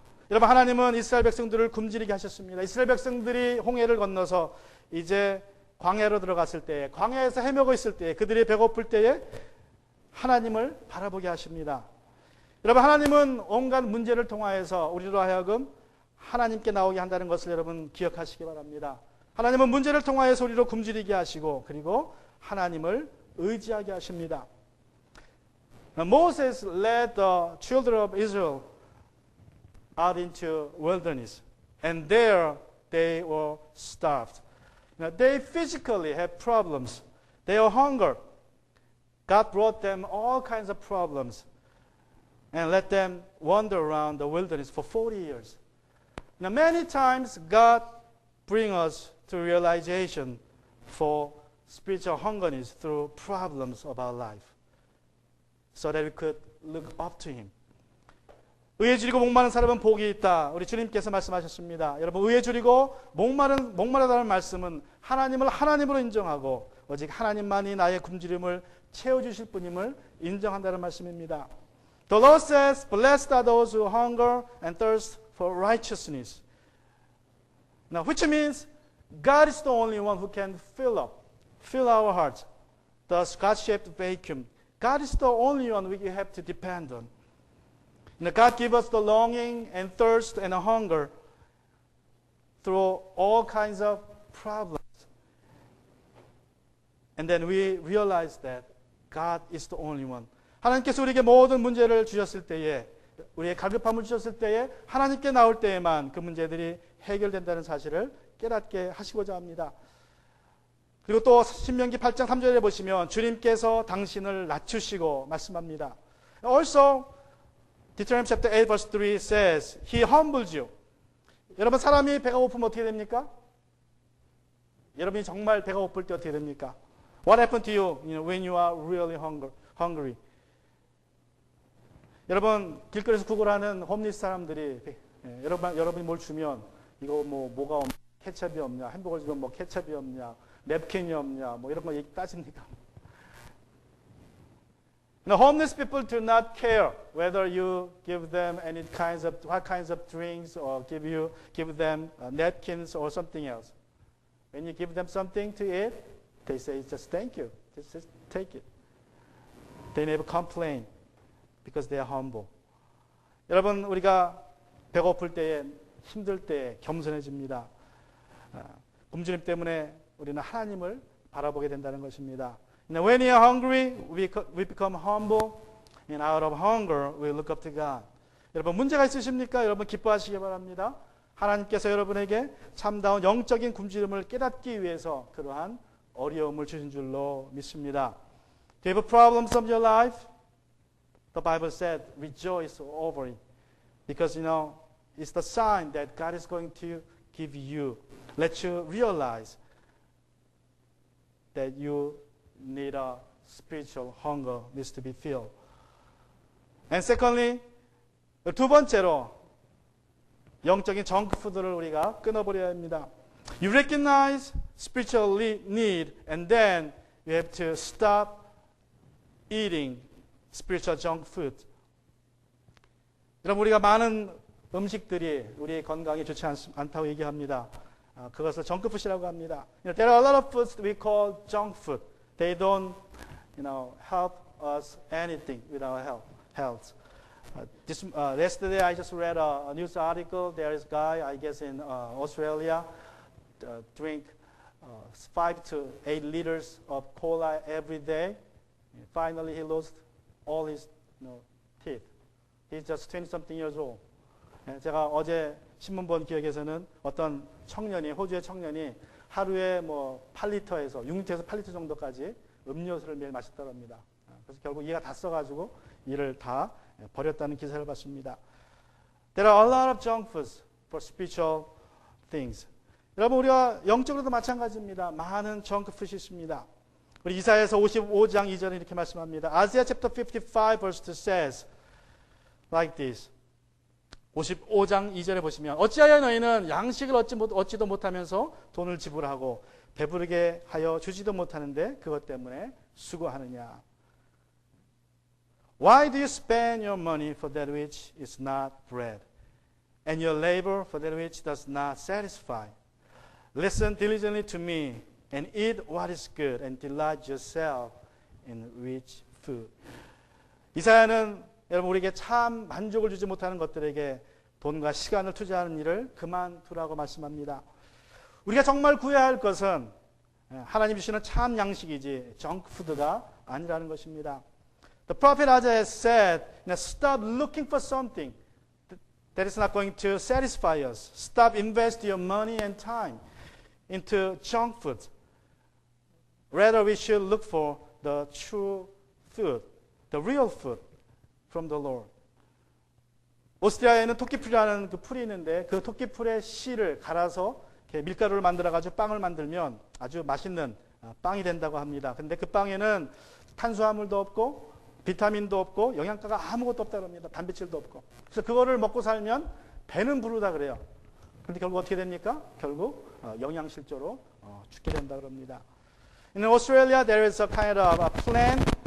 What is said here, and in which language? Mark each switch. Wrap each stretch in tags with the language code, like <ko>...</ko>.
<ko>여러분, 하나님은 이스라엘 백성들을 굶주리게 하셨습니다. 이스라엘 백성들이 홍해를 건너서 이제 광야로 들어갔을 때, 광야에서 헤매고 있을 때, 그들이 배고플 때에 하나님을 바라보게 하십니다. 여러분, 하나님은 온갖 문제를 통하여서 우리로 하여금 하나님께 나오게 한다는 것을 여러분 기억하시기 바랍니다. 하나님은 문제를 통하여서 우리로 굶주리게 하시고 그리고 하나님을 의지하게 하십니다.</ko> <en>Moses led the children of Israel out into wilderness, and there they were starved. They physically had problems. They were hunger. God brought them all kinds of problems and let them wander around the wilderness for 40 years. Now, many times God brings us to realization for spiritual hungerness through problems of our life, so that we could look up to Him.</en> <ko>의에 줄이고 목마른 사람은 복이 있다. 우리 주님께서 말씀하셨습니다. 여러분, 의에 줄이고 목마르다는 말씀은 하나님을 하나님으로 인정하고 오직 하나님만이 나의 굶주림을 채워주실 분임을 인정한다는 말씀입니다.</ko> <en>The Lord says, Blessed are those who hunger and thirst for righteousness. Now, which means God is the only one who can fill our hearts. Thus, God-shaped vacuum. God is the only one we have to depend on. Now, God gives us the longing and thirst and hunger through all kinds of problems. And then we realize that God is the only one</en> <ko>하나님께서 우리에게 모든 문제를 주셨을 때에, 우리의 갈급함을 주셨을 때에 하나님께 나올 때에만 그 문제들이 해결된다는 사실을 깨닫게 하시고자 합니다. 그리고 또 신명기 8장 3절에 보시면 주님께서 당신을 낮추시고 말씀합니다.</ko> <en>Also, Deuteronomy chapter 8 verse 3 says, He humbles you.</en> <ko>여러분, 사람이 배가 고프면 어떻게 됩니까? 여러분이 정말 배가 고플 때 어떻게 됩니까?</ko> <en>What happened to you, when you are really hungry?</en> <ko>여러분, 길거리에서 구걸하는 홈리스 사람들이 여러분이 뭘 주면 이거 뭐가 없냐, 케첩이 없냐, 햄버거 주면 뭐 케첩이 없냐, 냅킨이 없냐, 뭐 이런 거 얘기 따집니까?</ko> <en>Now, homeless people do not care whether you give them what kinds of drinks or give them napkins or something else. When you give them something to eat, they say just thank you, just take it. They never complain because they are humble.</en> <ko>여러분, 우리가 배고플 때에, 힘들 때에 겸손해집니다. 굶주림 때문에 우리는 하나님을 바라보게 된다는 것입니다.</ko> <en>When you are hungry, we become humble, and out of hunger, we look up to God.</en> <ko>여러분, 문제가 있으십니까? 여러분, 기뻐하시기 바랍니다. 하나님께서 여러분에게 참다운 영적인 굶주림을 깨닫기 위해서 그러한 어려움을 주신 줄로 믿습니다.</ko> <en>Do you have problems of your life? The Bible said, rejoice over it. Because, it's the sign that God is going to give you, let you realize that you need a spiritual hunger needs to be filled. And secondly,</en> <ko>두 번째로 영적인 정크푸드를 우리가 끊어버려야 합니다.</ko> <en>You recognize spiritual need and then you have to stop eating spiritual junk food.</en> <ko>여러분, 우리가 많은 음식들이 우리의 건강에 좋지 않다고 얘기합니다. 그것을 정크푸드라고 합니다.</ko> <en>There are a lot of foods we call junk food. They don't, help us anything with our health. Yesterday I just read a news article. There is a guy, I guess in Australia, drink 5 to 8 liters of cola every day. Finally, he lost all his teeth. He's just 20-something years old.</en> <ko>제가 어제 신문 본 기억에서는 어떤 청년이, 호주의 청년이 하루에 8리터에서 6리터에서 8리터 정도까지 음료수를 매일 마셨다고 합니다. 그래서 결국 이가 다 써가지고 이를 다 버렸다는 기사를 봤습니다.</ko> <en>There are a lot of junk foods for spiritual things.</en> <ko>여러분, 우리가 영적으로도 마찬가지입니다. 많은 junk food이 있습니다. 우리 이사야서 55장 2절에 이렇게 말씀합니다.</ko> <en>Isaiah chapter 55 verse 2 says like this.</en> <ko>55장 2절에 보시면 어찌하여 너희는 양식을 얻지도 못하면서 돈을 지불하고 배부르게 하여 주지도 못하는데 그것 때문에 수고하느냐.</ko> <en>Why do you spend your money for that which is not bread, and your labor for that which does not satisfy? Listen diligently to me, and eat what is good, and delight yourself in rich food.</en> <ko>이사야는 여러분, 우리에게 참 만족을 주지 못하는 것들에게 돈과 시간을 투자하는 일을 그만두라고 말씀합니다. 우리가 정말 구해야 할 것은 하나님 주시는 참 양식이지 정크푸드가 아니라는 것입니다.</ko> <en>The prophet Isaiah said, stop looking for something that is not going to satisfy us. Stop investing your money and time into junk food. Rather, we should look for the true food, the real food from the Lord.</en> <ko>오스트리아에는 토끼풀이라는 그 풀이 있는데 그 토끼풀의 씨를 갈아서 밀가루를 만들어가지고 빵을 만들면 아주 맛있는 빵이 된다고 합니다. 근데 그 빵에는 탄수화물도 없고 비타민도 없고 영양가가 아무것도 없다고 합니다. 단백질도 없고. 그래서 그거를 먹고 살면 배는 부르다 그래요. 근데 결국 어떻게 됩니까? 결국 영양실조로 죽게 된다고 합니다.</ko> <en>In Australia, there is a kind of a plant.</en>